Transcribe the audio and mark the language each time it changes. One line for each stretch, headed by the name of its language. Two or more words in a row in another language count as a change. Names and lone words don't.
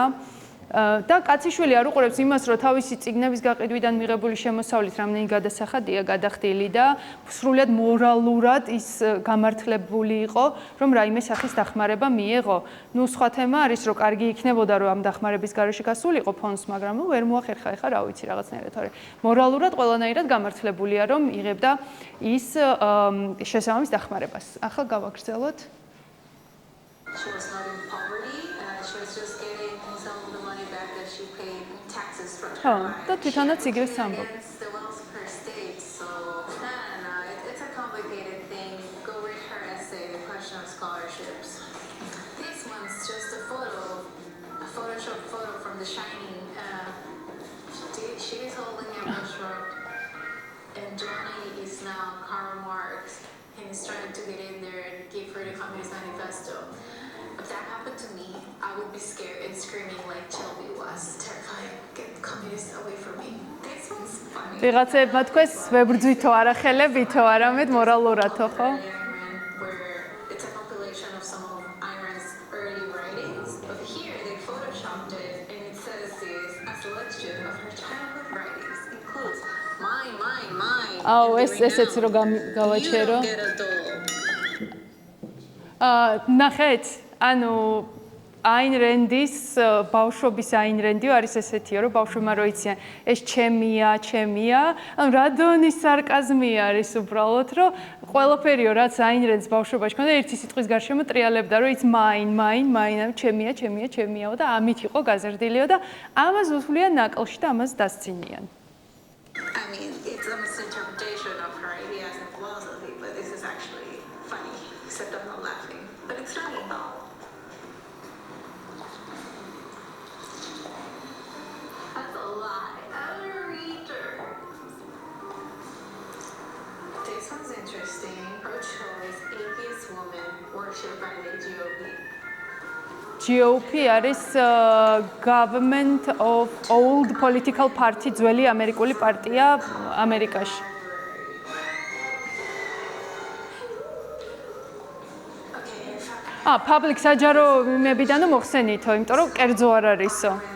Georgian: და კაციშვილი არ უყურებს იმას, რომ თავისი წიგნების გაყიდვიდან მიღებული შემოსავლით რამდენი გადასახადია გადახდილი და სრულად მორალურად ის გამართლებული იყო, რომ რაიმე სახის დახმარება მიეღო. ნუ სხვა თემა არის, რომ კარგი იქნებოდა, რომ ამ დახმარების გარეშე გასულიყო ფონდს, მაგრამ ნუ ვერ მოახერხა ეხა რა ვიცი რაღაცნაირად, თორე მორალურად ყველანაირად გამართლებულია, რომ იღებდა ის შესაბამის დახმარებას. ახლა გავაგრძელოთ.
English: She was not in poverty, she was just getting some of the money back that she paid taxes from her
Georgian: და თვითონაც იგივე ამბობ.
English: It's the wealth per state, so no, it's a complicated thing. Go read her essay, The Question of Scholarships. This one's just a Photoshop photo from The Shining. She is holding a brushstroke, and Johnny is now Karl Marx, and he's trying to get in there and give her the Communist Manifesto. If that happened to me, I would be scared and screaming like Shelby was, terrified. Get the communists away from me. This one's funny.
Georgian: ვიღაცებმა თქვეს ვებრძვითო არახელებითო, არამედ მორალურათო, ხო?
English: Where it's a compilation of some of Ayn Rand's early writings, but here they photoshopped it and it says this a selection of her childhood writings includes mine.
Georgian: აუ, ესეც რო გავაჩერო. ნახეთ, ანუ Ayn Ranდის ბავშვობის Ayn Randi არის ესეთიო, რომ ბავშვებმა რო იციან, ეს ჩემია, ანუ რადონის სარკაზმი არის უბრალოდ, რომ ყველაფერიო რაც Ayn Rands ბავშვობაში ქონდა, ერთი სიტყვის გარშემო ტრიალებდა, რომ
English: it's mine,
Georgian: ჩემია და ამით იყო გაზრდილიო და ამას უსვლიან ნაკლში და ამას დასცინიან.
English: I mean, it's a misinterpretation of her ideas and philosophy, but this is actually funny, except I'm not laughing. But it's funny. That's a lie. I'm a reader. This one's interesting. Pro-choice, atheist woman worshipped by the GOP. GOP არის Government of Old Political Party,
Georgian: ძველი ამერიკული პარტია ამერიკაში. Public საჯარო იმებიდან მოხსენითო, იმიტომ რომ კერძო არ არისო.